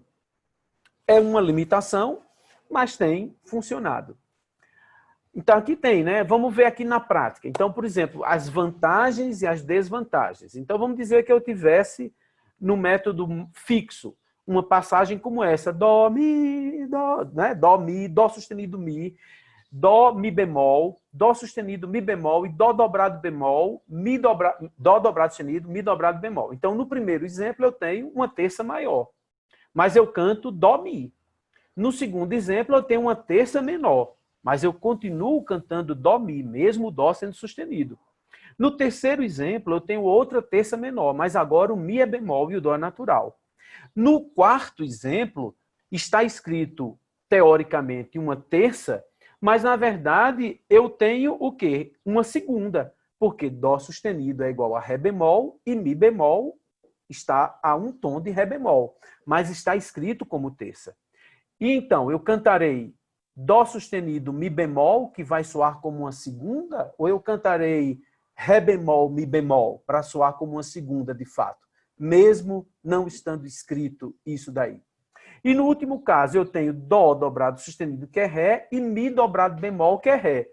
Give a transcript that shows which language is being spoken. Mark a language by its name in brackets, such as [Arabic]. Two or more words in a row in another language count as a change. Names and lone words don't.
[Portuguese] É uma limitação, mas tem funcionado. Então, aqui tem, né? Vamos ver aqui na prática. Então, por exemplo, as vantagens e as desvantagens. Então, vamos dizer que eu tivesse no método fixo uma passagem como essa. Dó, mi, dó, né? Dó, mi, dó sustenido, mi, dó, mi bemol, dó sustenido, mi bemol e dó dobrado bemol, dó dobrado sustenido, mi dobrado bemol. Então, no primeiro exemplo, eu tenho uma terça maior, mas eu canto dó, mi. No segundo exemplo, eu tenho uma terça menor, mas eu continuo cantando dó, mi, mesmo o dó sendo sustenido. No terceiro exemplo, eu tenho outra terça menor, mas agora o mi é bemol e o dó é natural. No quarto exemplo, está escrito, teoricamente, uma terça, mas, na verdade, eu tenho o quê? Uma segunda, porque dó sustenido é igual a ré bemol e mi bemol está a um tom de ré bemol, mas está escrito como terça. E então, eu cantarei dó sustenido, mi bemol, que vai soar como uma segunda, ou eu cantarei ré bemol, mi bemol, para soar como uma segunda de fato, mesmo não estando escrito isso daí. E no último caso, eu tenho dó dobrado sustenido, que é ré, e mi dobrado bemol, que é ré.